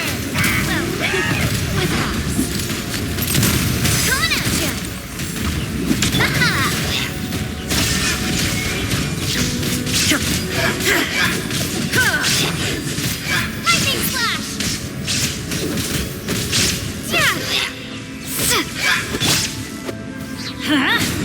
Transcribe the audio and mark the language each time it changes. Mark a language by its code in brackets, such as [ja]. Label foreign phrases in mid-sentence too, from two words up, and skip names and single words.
[en] Well, with hops. Coming at ya! Ha-ha! Lightning slash! Huh?